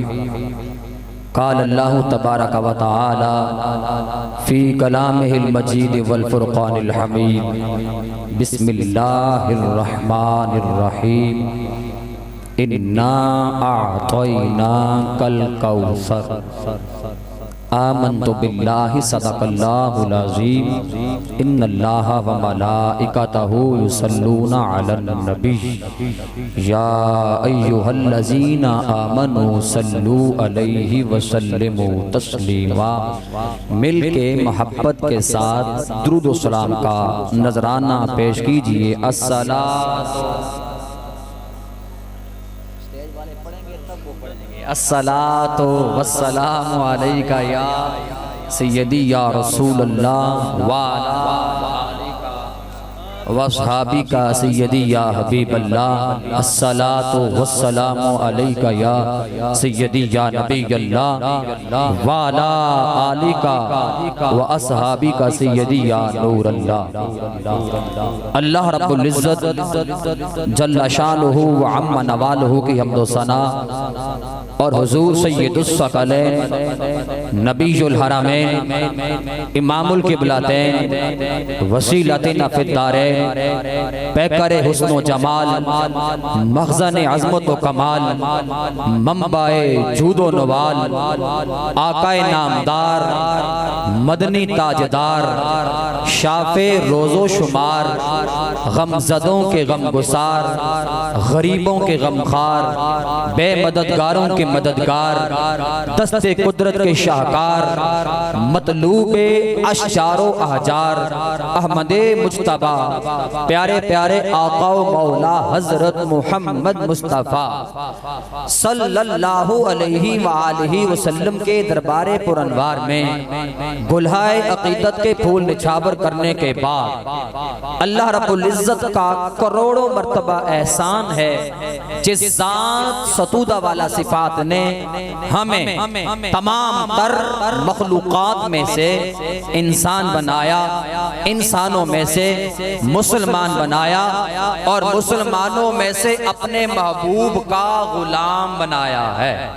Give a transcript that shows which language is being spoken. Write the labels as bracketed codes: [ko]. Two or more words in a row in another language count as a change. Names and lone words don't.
[ar] قال الله تبارك وتعالى في كلامه المجيد والفرقان الحميد. بسم الله الرحمن الرحيم. إنا أعطيناك الكوثر. آمنت بالله صدق الله العظيم. إن الله وملائكته يصلون على النبي يا أيها الذين آمنوا صلوا عليه وسلموا تسليما. [hi] मिल के मोहब्बत के साथ दुरूद व सलाम का नजराना पेश कीजिए। [ar] الصلاة والسلام عليك يا سيدي يا رسول الله و وأصحابك سيدي يا حبيب الله. الصلاة والسلام عليك يا سيدي يا نبي الله وعلى آلك وأصحابك سيدي يا نور الله. [hi] अल्लाह रब्बुल इज्जत [ar] جل شأنه وعم نواله [hi] की हम्द व सना और हुजूर [ar] سيد الثقلين نبي الحرمين إمام القبلتين وسيلة في الدارين [hi] पैकरे हुस्न व जमाल मखज़न अज़मत व कमाल मंबाए जूद व नवाल आकाए नामदार मदनी ताजदार शाफे रोज़ो शुमार गमज़दों के गमगुसार गरीबों के गमखार बेमददगारों के मददगार दस्ते कुदरत के शाहकार मतलूबे अशजारो अहजार अहमदे मुज्तबा प्यारे प्यारे आका व मौला हजरत मोहम्मद मुस्तफ़ा [ar] صلى الله عليه وآله وسلم [hi] के दरबारे पुरनवार में गुलहाए अकीदत के फूल निछावर करने के बाद अल्लाह रब्बुल इज्जत का करोड़ों मर्तबा एहसान है जिस ज़ात सतूदा वाला सिफात ने हमें तमाम तर मखलूक़ात में से इंसान बनाया, इंसानों में से मुसलमान बनाया और मुसलमानों में से अपने महबूब का गुलाम बनाया है।